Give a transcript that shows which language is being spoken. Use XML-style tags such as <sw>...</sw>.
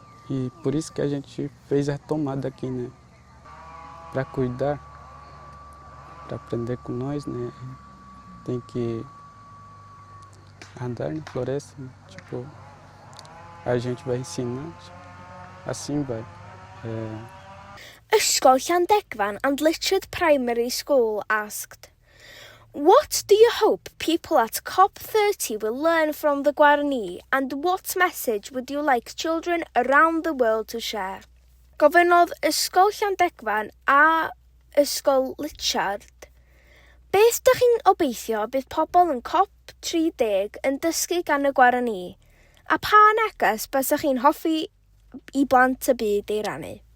<pt>E por isso que a gente fez a retomada aqui, né, para cuidar, para aprender com nós, né, tem que andar na floresta, né, tipo, a gente vai ensinar, assim vai.</pt> <en>Ysgol Llandegfan and Lychard Primary School asked, what do you hope people at COP30 will learn from the Guarani and what message would you like children around the world to share?</en> <cy>Gofynnodd Ysgol Llandegfan a Ysgol Lychard, beth dych chi'n obeithio bydd pobl yn COP30 yn dysgu gan y Guarani a pa neges bysach chi'n hoffi i blant y byd ei rannu?</cy>